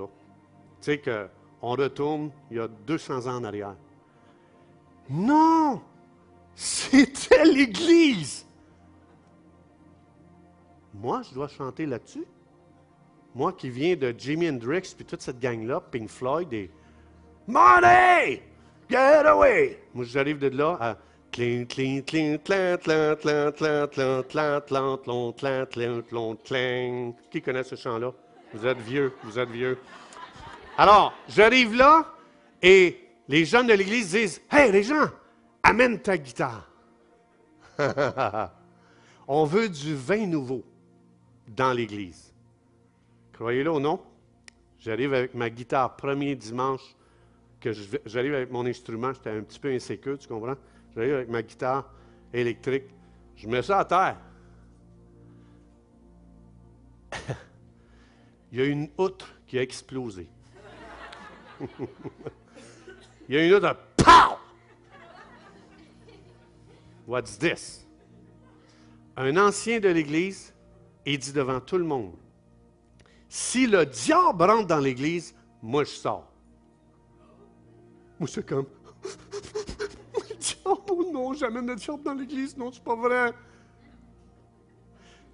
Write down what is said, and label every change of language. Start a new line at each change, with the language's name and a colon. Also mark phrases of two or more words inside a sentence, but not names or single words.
French: Tu sais, qu'on retourne il y a 200 ans en arrière. Non! C'était l'église! Moi, je dois chanter là-dessus? Moi qui viens de Jimi Hendrix, puis toute cette gang-là, Pink Floyd, et Money!
English: Get away!
French: Moi, j'arrive de là à cling, cling, cling, tlant, tlant, tlant, tlant, tlant, tlant, tlant, tlant, tlant, tlant, tlant, tlang. Qui connaît ce chant-là? Vous êtes vieux, vous êtes vieux. Alors, j'arrive là, et les jeunes de l'église disent, « Hey, les gens, amène ta guitare. » On veut du vin nouveau dans l'église. Croyez-le ou non, j'arrive avec ma guitare, premier dimanche, que j'arrive avec mon instrument, j'étais un petit peu insécure, tu comprends? J'arrive avec ma guitare électrique, je mets ça à terre. Il y a une outre qui a explosé. Il y a une outre, pow!
English: What's this?
French: Un ancien de l'Église, il dit devant tout le monde, si le diable rentre dans l'Église, moi je sors. Moi c'est comme, le diable, oh non, j'amène le diable dans l'Église, non, c'est pas vrai.